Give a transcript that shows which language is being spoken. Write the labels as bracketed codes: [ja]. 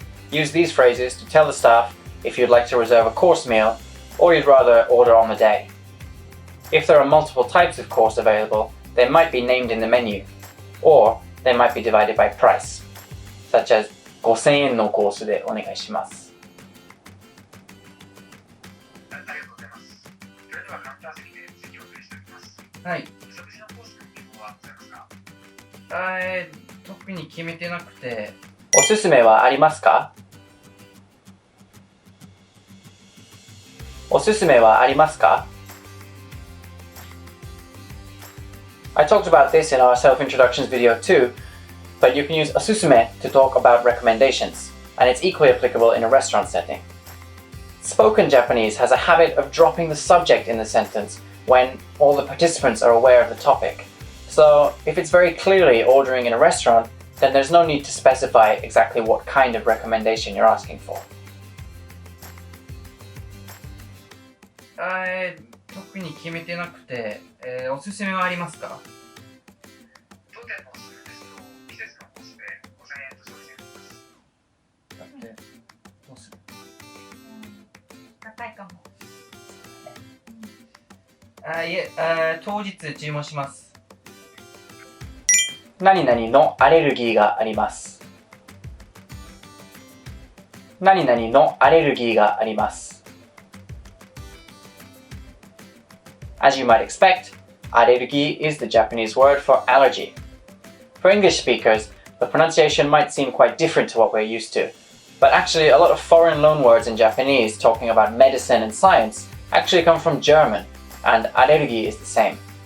[en] Use these phrases to tell the staff if you'd like to reserve a course meal or you'd rather order on the day. If there are multiple types of course available, they might be named in the menu, or they might be divided by price, such as [ja] 5000円のコースでお願いします。ありがとうございます。それではカウンター席で席をお取りしておきます。はい。食事のコースの希望はございますか？特に決めてなくて。おすすめはありますか？おすすめはありますか？ [en] I talked about this in our self-introductions video too, but you can use おすすめ to talk about recommendations, and it's equally applicable in a restaurant setting. Spoken Japanese has a habit of dropping the subject in the sentence when all the participants are aware of the topic. So, if it's very clearly ordering in a restaurant, then there's no need to specify exactly what kind of recommendation you're asking for. [ja] 特に決めてなくて、おすすめはありますか？当店のおすすめですと、季節のコースで5000円と消費税になります。だってどうする？高いかも。いえ、当日注文します。何々のアレルギーがあります。何々のアレルギーがあります。 [en] As you might expect, Allergie is the Japanese word for allergy. For English speakers, the pronunciation might seem quite different to what we're used to, but actually a lot of foreign loanwords in Japanese talking about medicine and science actually come from German, and Allergie is the same.